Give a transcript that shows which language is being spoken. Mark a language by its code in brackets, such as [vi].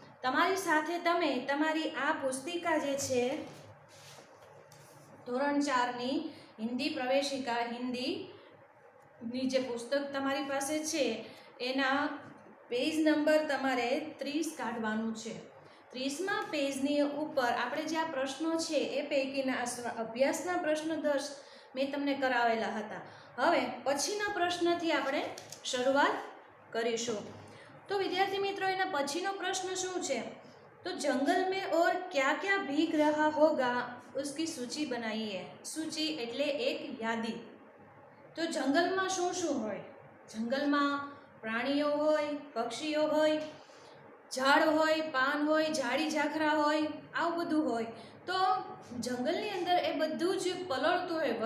[gu] તમારી સાથે તમે તમારી આ પુસ્તિકા જે છે ધોરણ 4ની હિન્દી પ્રવેશિકા, હિન્દીની જે પુસ્તક તમારી પાસે છે એના પેજ નંબર તમારે 30 કાઢવાનું છે. 30મા પેજની ઉપર આપણે જે આ પ્રશ્નો છે એ પૈકીના અભ્યાસના પ્રશ્ન 10 મેં તમને કરાવેલા હતા. હવે પછીના પ્રશ્નથી આપણે શરૂઆત કરીશું. તો વિદ્યાર્થી મિત્રો, એના પછીનો પ્રશ્ન શું છે? [hi] તો જંગલ में और क्या क्या भीग रहा होगा उसकी सूची बनाइए. [gu] सूची એટલે એક યાદી. તો જંગલમાં શું શું હોય? જંગલમાં પ્રાણીઓ હોય, પક્ષીઓ હોય, ઝાડ હોય, પાન હોય, ઝાડી ઝાખરા હોય, આવું બધું હોય. તો જંગલની અંદર એ બધું જ પલળતું હોય.